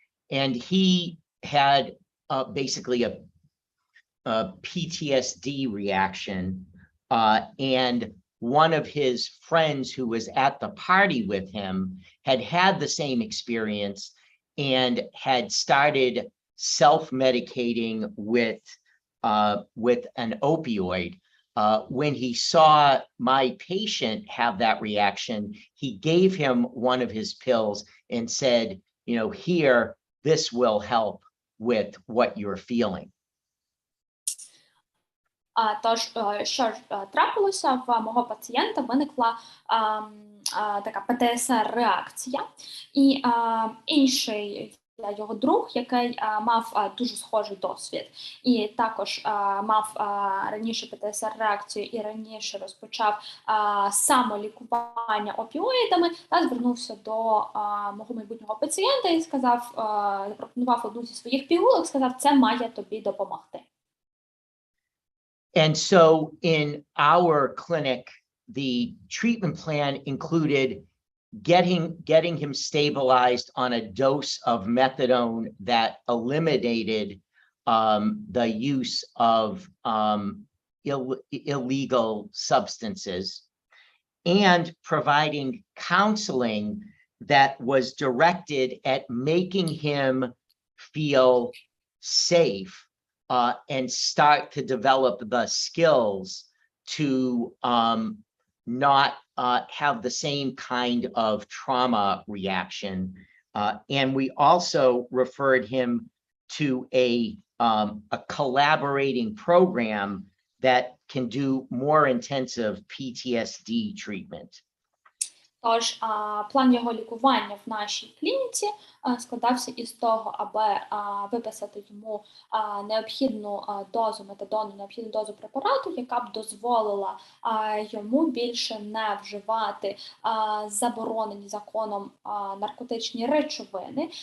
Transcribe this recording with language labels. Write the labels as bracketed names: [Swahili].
[English] and he had basically a PTSD reaction, and one of his friends who was at the party with him had the same experience and had started self-medicating with an opioid. When he saw my patient have that reaction, he gave him one of his pills and said, you know, here, this will help with what you're feeling. [Ukrainian] Тож, що ж трапилося, в мого пацієнта виникла така ПТСР-реакція, і інший його друг, який мав дуже схожий досвід, і також мав раніше ПТСР-реакцію і раніше розпочав самолікування опіоїдами, та звернувся до мого майбутнього пацієнта і сказав, запропонував одну зі своїх пігулок, сказав, це має тобі допомогти. [English] And so in our clinic, the treatment plan included getting him stabilized on a dose of methadone that eliminated the use of illegal substances, and providing counseling that was directed at making him feel safe and start to develop the skills to not have the same kind of trauma reaction. And we also referred him to a collaborating program that can do more intensive PTSD treatment. [Ukrainian] Тож план його лікування в нашій клініці складався із того, аби виписати йому необхідну дозу метадону, необхідну дозу препарату, яка б дозволила йому більше не вживати заборонені законом наркотичні речовини.